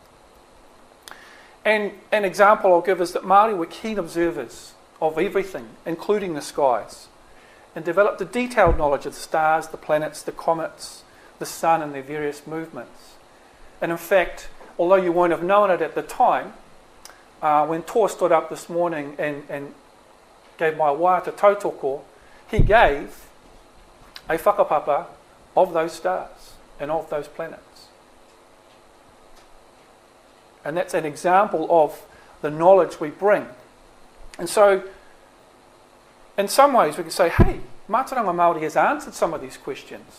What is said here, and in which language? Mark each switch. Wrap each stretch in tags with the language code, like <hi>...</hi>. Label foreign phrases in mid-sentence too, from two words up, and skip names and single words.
<en>And an example I'll give is that Māori were keen observers of everything, including the skies, and developed a detailed knowledge of the stars, the planets, the comets, the sun and their various movements. And in fact, although you won't have known it at the time, when Tor stood up this morning and gave my wāta tautoko, he gave a whakapapa of those stars and of those planets. And that's an example of the knowledge we bring. And so, in some ways we can say, hey,</en> <mi>Mātauranga Māori</mi> <en>has answered some of these questions.</en>